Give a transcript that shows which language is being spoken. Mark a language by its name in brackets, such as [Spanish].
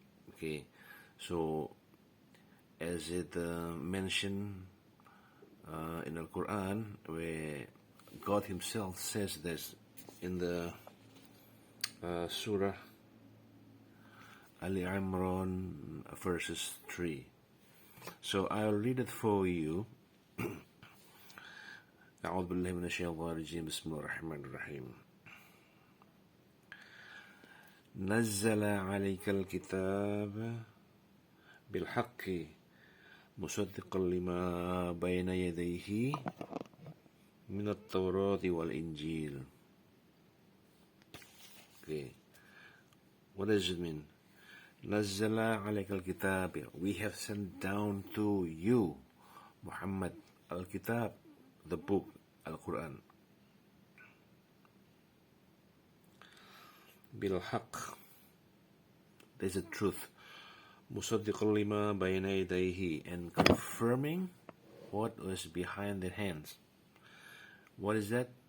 [English] Okay, so as it mentioned in the Quran, where God Himself says this in the Surah Ali Imran, verses 3. So I'll read it for you. [Arabic] أعوذ بالله من الشيطان الرجيم بسم الله الرحمن الرحيم نزل عليك الكتاب بالحق مصدقا لما بين يديه من التوراة والإنجيل. [English] Okay, what does it mean? [Arabic] نزل عليك الكتاب, [English] we have sent down to you, Muhammad, al-Kitab, the book, Al-Quran. [Arabic] بالحق, [English] there's a truth. [Arabic] مصدق لما بين يديه, [English] and confirming what was behind their hands. What is that?